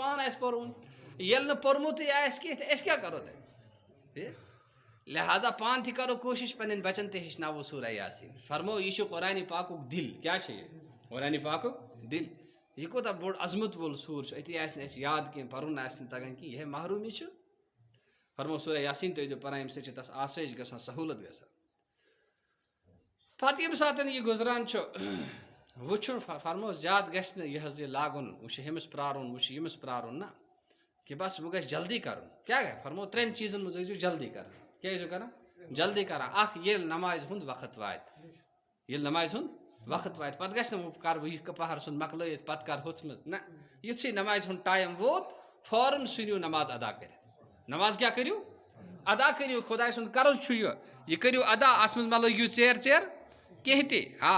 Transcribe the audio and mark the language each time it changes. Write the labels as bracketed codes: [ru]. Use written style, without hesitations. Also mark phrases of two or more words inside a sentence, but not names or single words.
[ks] پانہٕ آسہِ پوٚرمُت ییٚلہِ نہٕ پوٚرمُتٕے آسہِ کینٛہہ تہٕ أسۍ کیٛاہ کرو تیٚلہِ لہٰذا پانہٕ تہِ کرو کوٗشش پنٕنٮ۪ن بچن تہِ ہیٚچھناوو سورہ یاسیٖن فرمو یہِ چھُ قرآنِ پاکُک دِل کیٛاہ چھُ یہِ قرآنِ پاکُک دِل یہِ کوٗتاہ بوٚڑ عظمت وول سوٗر چھُ أتی آسہِ نہٕ اَسہِ یاد کینٛہہ پرُن آسہِ نہٕ تگان کینٛہہ یِہے محروٗمی چھُ فرمو سورہ یاسیٖن تہِ ٲسۍزیو پران ییٚمہِ سۭتۍ چھِ تس آسٲیِش گژھان سہوٗلت گژھان پتہٕ ییٚمہِ ساتن یہِ گُزران چھُ وٕچھُن فرمو زیادٕ گژھِ نہٕ یہِ حظ یہِ لاگُن وۄنۍ چھُ ہُمِس پرارُن وۄنۍ چھُ ییٚمِس پرارُن نہ کہ بس وہ گژھِ جلدی کرُن کیٛاہ گٔے فرمو 3 چیٖزن منٛز ٲسۍزیو جلدی کران کیٛاہ ٲسۍزیو کران جلدی کران اکھ ییٚلہِ نمازِ ہُنٛد وقت واتہِ ییٚلہِ نمازِ ہُنٛد وقت واتہِ پتہٕ گژھِ نہٕ وۄنۍ کرٕ بہٕ یہِ پہر سُنٛد مۄکلٲیِتھ پتہٕ کرٕ ہُتھ منٛز نہ یُتھُے نمازِ ہُنٛد ٹایم ووت فوراً ژھٕنِو نماز ادا کٔرِتھ نماز کیٛاہ کٔرِو ادا کٔرِو خۄداے سُنٛد قرض چھُ یہِ کٔرِو ادا اتھ منٛز مہ لٲگِو ژیر کینٛہہ تہِ